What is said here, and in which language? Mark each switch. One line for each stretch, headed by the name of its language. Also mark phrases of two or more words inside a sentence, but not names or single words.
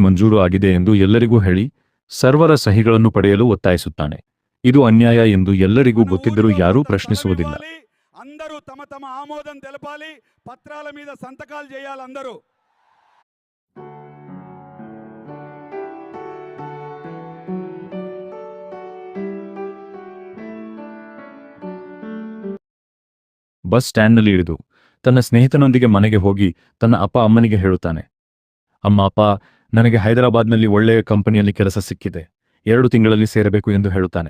Kannada: ಮಂಜೂರು ಆಗಿದೆ ಎಂದು ಎಲ್ಲರಿಗೂ ಹೇಳಿ ಸರ್ವರ ಸಹಿಗಳನ್ನು ಪಡೆಯಲು ಒತ್ತಾಯಿಸುತ್ತಾನೆ. ಇದು ಅನ್ಯಾಯ ಎಂದು ಎಲ್ಲರಿಗೂ ಗೊತ್ತಿದ್ದರೂ ಯಾರೂ ಪ್ರಶ್ನಿಸುವುದಿಲ್ಲ.
Telugu: అందరూ తమ తమ ఆమోదం తెలపాలి, పత్రాల మీద సంతకాలు చేయాలి అందరూ.
Kannada: ಬಸ್ ಸ್ಟ್ಯಾಂಡ್ನಲ್ಲಿ ಇಳಿದು ತನ್ನ ಸ್ನೇಹಿತನೊಂದಿಗೆ ಮನೆಗೆ ಹೋಗಿ ತನ್ನ ಅಪ್ಪ ಅಮ್ಮನಿಗೆ ಹೇಳುತ್ತಾನೆ, ಅಮ್ಮ ಅಪ್ಪ, ನನಗೆ ಹೈದರಾಬಾದ್ನಲ್ಲಿ ಒಳ್ಳೆಯ ಕಂಪನಿಯಲ್ಲಿ ಕೆಲಸ ಸಿಕ್ಕಿದೆ, 2 ತಿಂಗಳಲ್ಲಿ ಸೇರಬೇಕು ಎಂದು ಹೇಳುತ್ತಾನೆ.